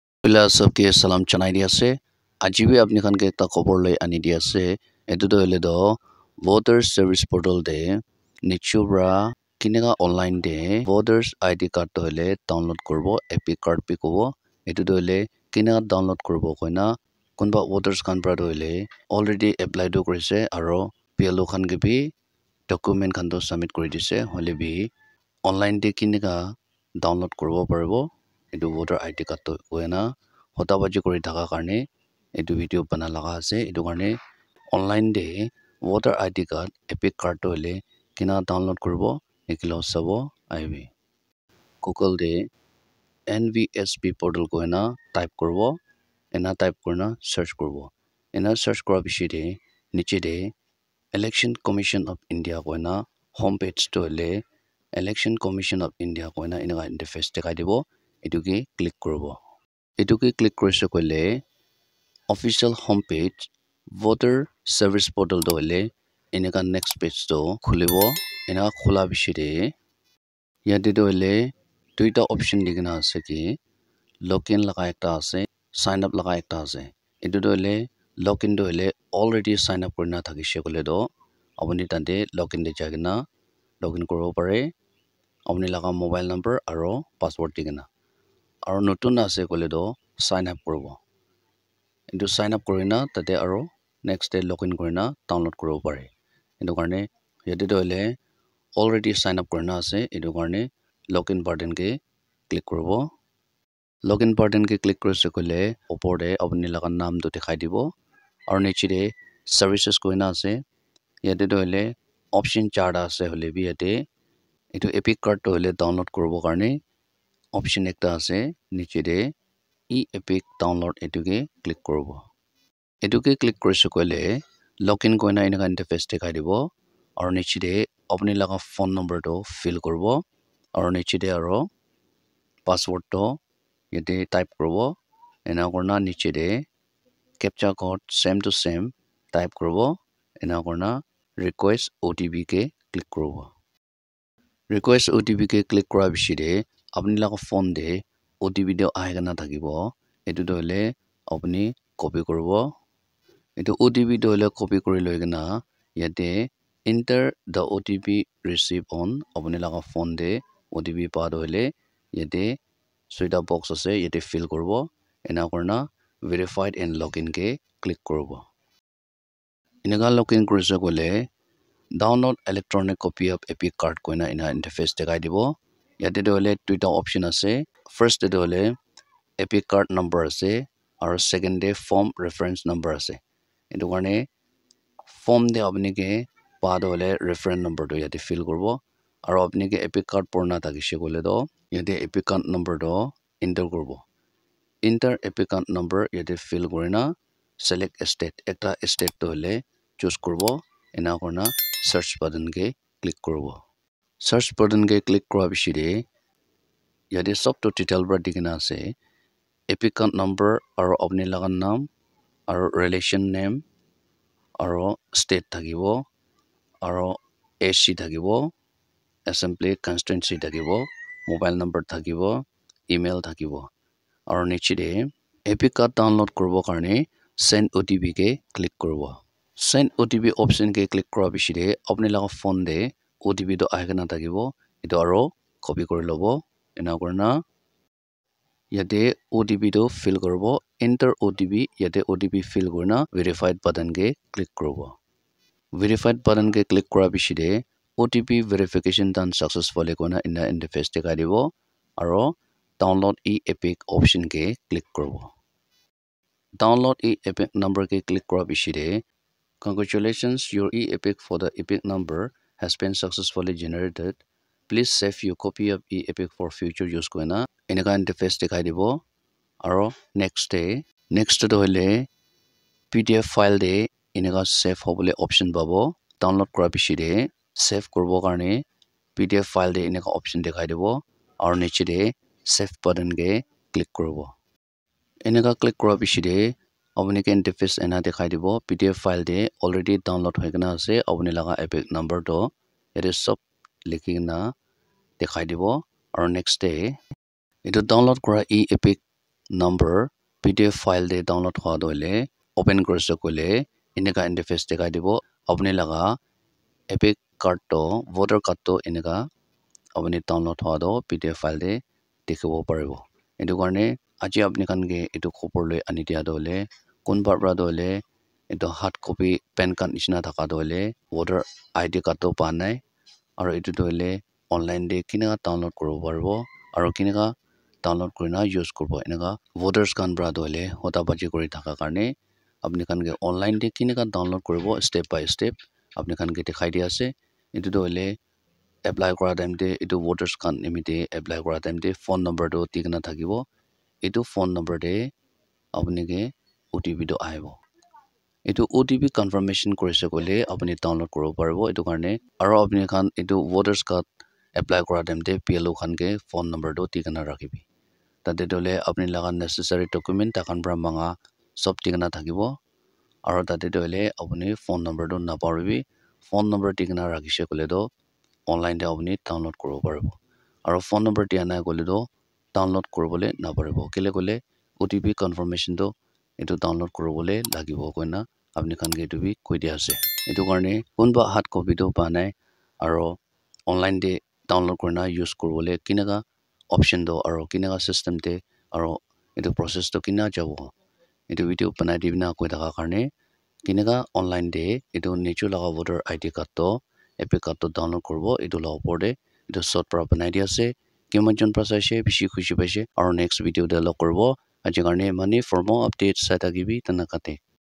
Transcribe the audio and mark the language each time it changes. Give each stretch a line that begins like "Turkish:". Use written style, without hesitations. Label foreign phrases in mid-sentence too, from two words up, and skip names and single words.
Naga Pidgin: Bila sabke salam chanai dia se aji bi apni khan ke ekta khobor loi ani dia se etu to hole do
English: voters service portal
Naga Pidgin: de nichubra kinega online de
English: voters id card
Naga Pidgin: to hole download korbo
English: epic card
Naga Pidgin: pi kobo etu to hole kinega download korbo koina kunba voters khan pra to hole already apply do korise aro PLO khan ke bi document khan to submit kori dise hole bi online de kinega download korbo parbo etu
English: voter id card
Naga Pidgin: to koina hotabaji kori thaka karne etu video bana laga ase etu karne online de voter id card
English: epic card
Naga Pidgin: to hole kina download korbo ekilo sabo aibi Google de NVSP portal koina type korbo ena type korna search korbo ena search kora bishi de niche de Election Commission of India koina homepage to hole Election Commission of India koina ina interface dekhai dibo etu ke click korbo etu ke click korise koile
English: official homepage voter service portal
Naga Pidgin: to hole enaka next page to khulibo ena khula bishi de yate to hole duita option digna ase ki login laga ekta ase
English: sign up
Naga Pidgin: laga ekta ase etu to hole login to hole already
English: sign up
Naga Pidgin: korina thakise kole do apuni tante login de jagina login koribo pare apuni laga
English: mobile number
Naga Pidgin: aro password digina aro notun ase kole do
English: sign up
Naga Pidgin: koribo into
English: sign up
Naga Pidgin: korina tate aro next day login korina download koribo pare etu karne yate to hole already sign up korina ase etu karne
English: login button
Naga Pidgin: ke click koribo
English: login button
Naga Pidgin: ke click korise kole opor de apuni laga naam to dekhai dibo aro niche de services koina ase yate to hole option charta ase hole bi yate etu
English: epic card
Naga Pidgin: to hole download koribo karne option ekta ase niche de
English: epic download
Naga Pidgin: etu ke click koribo etu ke click korise kole login koina ina interface dekhai dibo aro niche de apuni laga
English: phone number
Naga Pidgin: to fill koribo aro niche de aro password to yate type koribo ena korna niche de
English: captcha code same to same
Naga Pidgin: type koribo ena korna
English: request OTP
Naga Pidgin: ke click koribo
English: request OTP
Naga Pidgin: ke click kora bishi de apni laga phone de OTP de aigana thakibo etu to hole apni copy koribo etu OTP to hole copy kori loi gina yate
English: enter the OTP received
Naga Pidgin: on apni laga phone de OTP pa do hole yate soita box ase yate fill koribo ena korna
English: verified and login
Naga Pidgin: ke click koribo inaga login korise kole
English: download electronic copy of epic card
Naga Pidgin: koina ina interface dekhai dibo yate to hole duita option ase first de hole
English: epic card number
Naga Pidgin: ase aro second de
English: form reference number
Naga Pidgin: ase etu karne form de apni ke pa do hole
English: reference number
Naga Pidgin: to yate fill koribo aro apni ke
English: epic card
Naga Pidgin: purna thakise kole do yate
English: epic card number
Naga Pidgin: to enter koribo
English: enter epic card number
Naga Pidgin: yate fill korina
English: select state
Naga Pidgin: ekta state to hole choose koribo ena korna
English: search button
Naga Pidgin: ke click koribo
English: search button
Naga Pidgin: ke click kora bishi de yate sob to title bra dikina ase
English: epic card number
Naga Pidgin: aro apni laga naam aro
English: relation name
Naga Pidgin: aro state thakibo aro AC thakibo
English: assembly constituency
Naga Pidgin: thakibo
English: mobile number
Naga Pidgin: thakibo email thakibo aro niche de
English: epic card download
Naga Pidgin: koribo karne
English: send OTP
Naga Pidgin: ke click koribo
English: send OTP option
Naga Pidgin: ke click kora bishi de apni laga phone de OTP to aigana thakibo etu aro copy kori lobo ena korna yate OTP to fill koribo
English: enter OTP
Naga Pidgin: yate OTP fill korna
English: verified button
Naga Pidgin: ke click koribo
English: verified button
Naga Pidgin: ke click kora bishi de
English: OTP verification done successfully
Naga Pidgin: kona ina interface dekhai dibo aro
English: download epic option
Naga Pidgin: ke click koribo
English: download epic number
Naga Pidgin: ke click kora bishi de
English: congratulations your epic for the epic number has been successfully generated please save your copy of epic for future use
Naga Pidgin: koina enaka interface dekhai dibo aro next to hole
English: PDF file
Naga Pidgin: de enaka save hobole option babo download kora bishi de save korbo karne
English: PDF file
Naga Pidgin: de enaka option dekhai dibo aro niche de
English: save button
Naga Pidgin: ke click koribo enaka click kora bishi de apni ke interface ena dekhai dibo
English: PDF file
Naga Pidgin: de already download hoi gana ase apni laga
English: epic number
Naga Pidgin: to ere sob likhi na dekhai dibo aro next day etu download kora
English: epic number PDF file
Naga Pidgin: de download howa doile open koriso kole ineka interface dekai dibo apni laga
English: epic card
Naga Pidgin: to
English: voter card
Naga Pidgin: to ineka apni download howa do
English: PDF file
Naga Pidgin: de dekhibo paribo etu karne aji apni khan ke etu khopor loi ani dia dole kunba bra dole etu
English: hard copy pen card
Naga Pidgin: nishina thaka dole
English: voter ID card
Naga Pidgin: to pa nai aro etu dole online de kineka download koribo paribo aro kineka download kurina use korbo eneka voters khan bra dole hota baji kori thaka karne apni khan ke online de kineka download koribo
English: step by step
Naga Pidgin: apni khan ke dekhai dia ase etu dole apply kora time de etu voters khan nimite apply kora time de
English: phone number
Naga Pidgin: to tikna thakibo etu
English: phone number
Naga Pidgin: de apni ke OTP to aibo etu
English: OTP confirmation
Naga Pidgin: korise kole apni download koribo paribo etu karne aro apni khan etu
English: voters card
Naga Pidgin: apply kora time de PLO khan ke
English: phone number
Naga Pidgin: to tikna rakhibi tate dole apni laga
English: necessary document
Naga Pidgin: takhan bra manga sob tikna thakibo aro tate dole apni
English: phone number
Naga Pidgin: to naparibi
English: phone number
Naga Pidgin: tikna rakhishe kole do online de apni download koribo paribo aro
English: phone number
Naga Pidgin: tia nai kole do download koribole naparibo kile kole OTP confirmation to etu download koribole lagibo koina apni khan ke etu bi koi dia ase etu karne kunba
English: hard copy
Naga Pidgin: to pa nai aro online de download korina use koribole kineka option do aro kineka system te aro etu process to kina jabo etu video banai dibina koi thaka karne kineka online de etu nichu laga
English: voter ID card
Naga Pidgin: to
English: epic card
Naga Pidgin: to download koribo etu la opor de etu short para banai dia ase kiman jon prasaise bishi khushi paise aro next video de log koribo aji karne mani
English: for more updates
Naga Pidgin: sa thakibi tanakate